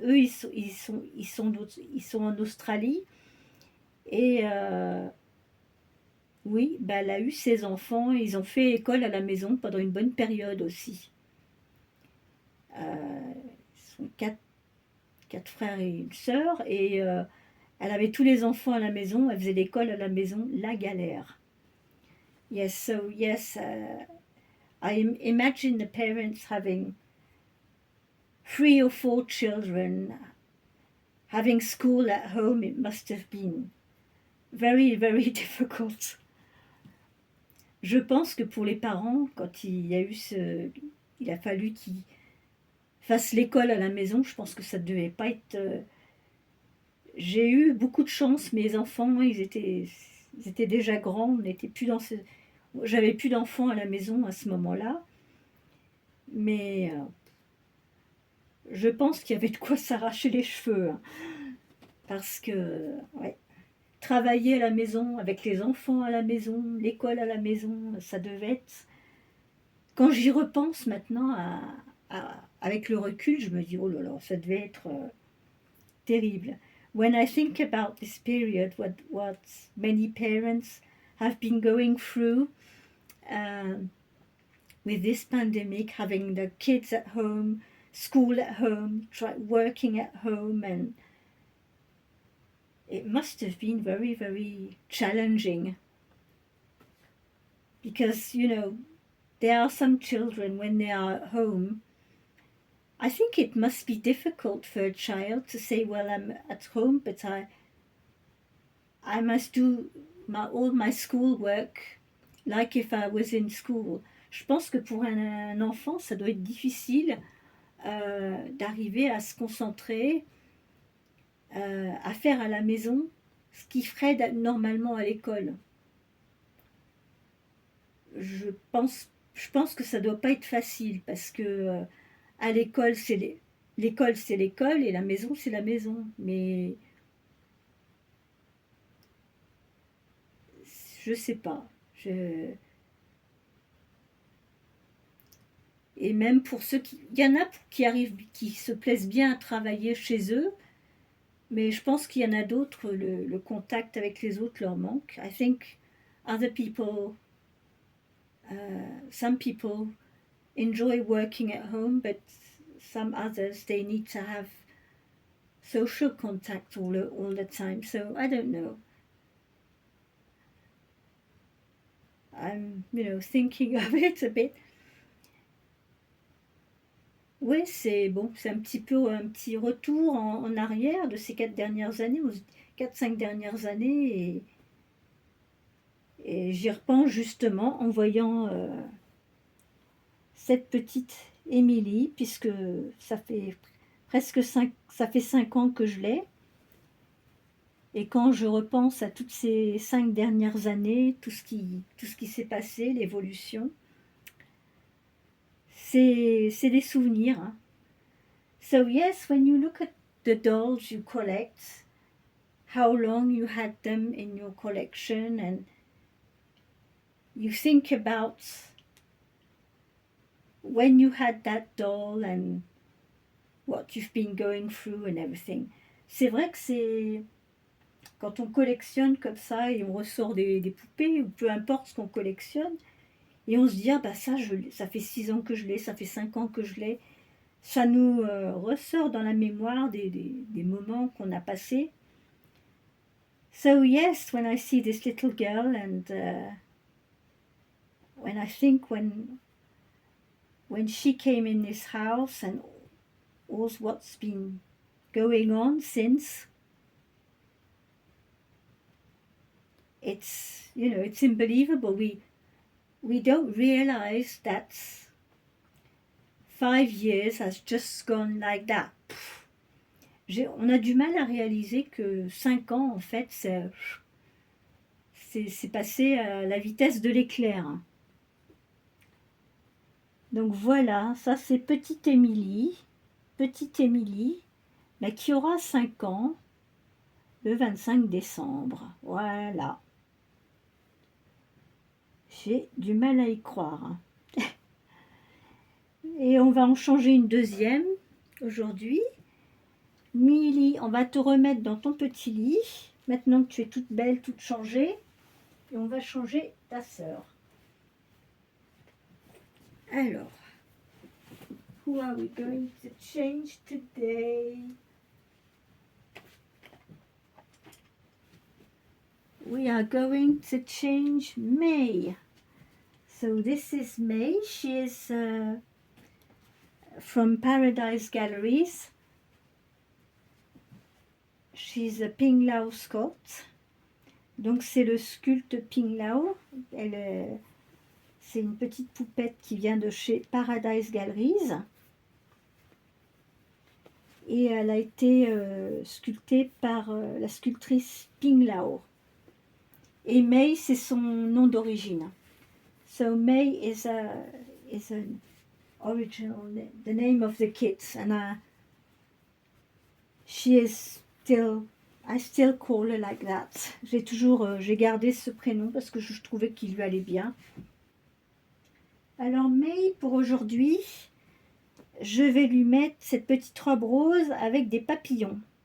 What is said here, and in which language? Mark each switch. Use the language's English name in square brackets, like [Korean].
[French] Eux, ils sont en Australie et oui, bah, elle a eu ses enfants, ils ont fait école à la maison pendant une bonne période aussi. Ils sont quatre frères et une sœur, et elle avait tous les enfants à la maison, elle faisait l'école à la maison, la galère. [English] Yes, so yes, imagine the parents having 3 or 4 children, having school at home. It must have been very difficult. [French] Je pense que pour les parents, quand il a fallu qu'ils fassent l'école à la maison, je pense que ça ne devait pas être. J'ai eu beaucoup de chance, mes enfants, ils étaient déjà grands, on n'était plus dans ce. J'avais plus d'enfants à la maison à ce moment-là, mais je pense qu'il y avait de quoi s'arracher les cheveux, hein, parce que ouais, travailler à la maison, avec les enfants à la maison, l'école à la maison, ça devait être. Quand j'y repense maintenant, avec le recul, je me dis oh là là, ça devait être terrible. [English] When I think about this period, what many parents have been going through with this pandemic, having the kids at home, school at home, working at home, and it must have been very challenging, because there are some children when they are at home. I think it must be difficult for a child to say, well, I'm at home, but I must do all my schoolwork like if I was in school. [French] Je pense que pour un enfant, ça doit être difficile d'arriver à se concentrer, à faire à la maison ce qu'il ferait normalement à l'école. Je pense que ça doit pas être facile, parce que à l'école, l'école c'est l'école et la maison c'est la maison. Mais je sais pas. Et même pour ceux qui... Il y en a qui arrivent, qui se plaisent bien à travailler chez eux, mais je pense qu'il y en a d'autres, le contact avec les autres leur manque. [English] I think other people, some people enjoy working at home, but some others, they need to have social contact all the time. So I don't know. I'm, thinking of it a bit. [French] Oui, c'est bon, c'est un petit retour en arrière de ces 4 dernières années, 4-5 dernières années, et j'y repense justement en voyant cette petite Émilie, puisque ça fait ça fait 5 ans que je l'ai. Et quand je repense à toutes ces 5 dernières années, tout ce qui s'est passé, l'évolution, c'est des souvenirs. Hein. [English] So yes, when you look at the dolls you collect, how long you had them in your collection, and you think about when you had that doll and what you've been going through and everything. [French] C'est vrai que c'est quand on collectionne comme ça et on ressort des poupées ou peu importe ce qu'on collectionne et on se dit ah bah ça fait 6 ans que je l'ai, ça fait 5 ans que je l'ai, ça nous ressort dans la mémoire des moments qu'on a passés. [English] So yes, when I see this little girl and when I think when she came in this house and all what's been going on since, it's unbelievable. We don't realize that 5 years has just gone like that. [French] On a du mal à réaliser que 5 ans, en fait, c'est passé à la vitesse de l'éclair. Donc voilà, ça c'est petite Émilie, mais qui aura 5 ans le 25 décembre. Voilà. J'ai du mal à y croire. Et on va en changer une deuxième aujourd'hui. Milly, on va te remettre dans ton petit lit, maintenant que tu es toute belle, toute changée, et on va changer ta sœur. [English] Alors, who are we going to change today? We are going to change May. So this is May. She is from Paradise Galleries. She's a Ping Lao sculpt. [French] Donc c'est le sculpte Ping Lao. C'est une petite poupette qui vient de chez Paradise Galleries. Et elle a été sculptée par la sculptrice Ping Lao. Et May, c'est son nom d'origine. [English] So May is an original, the name of the kit. And she is still, I still call her like that. [French] J'ai gardé ce prénom parce que je trouvais qu'il lui allait bien. Alors May, pour aujourd'hui, je vais lui mettre cette petite robe rose avec des papillons.